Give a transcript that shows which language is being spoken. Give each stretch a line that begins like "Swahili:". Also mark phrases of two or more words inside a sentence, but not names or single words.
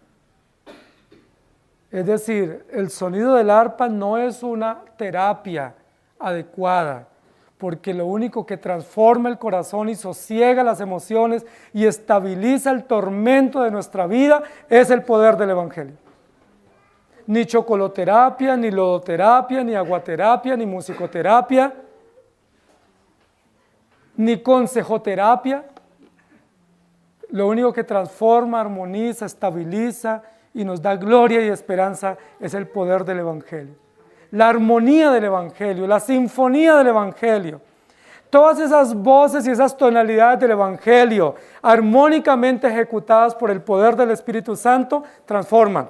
Spanish: Es decir, el sonido del arpa no es una terapia adecuada, porque lo único que transforma el corazón y sosiega las emociones y estabiliza el tormento de nuestra vida es el poder del evangelio. Ni chocoloterapia, ni lodoterapia, ni aguaterapia, ni musicoterapia, ni consejoterapia. Lo único que transforma, armoniza, estabiliza y nos da gloria y esperanza es el poder del evangelio. La armonía del evangelio, la sinfonía del evangelio. Todas esas voces y esas tonalidades del evangelio, armónicamente ejecutadas por el poder del Espíritu Santo, transforman.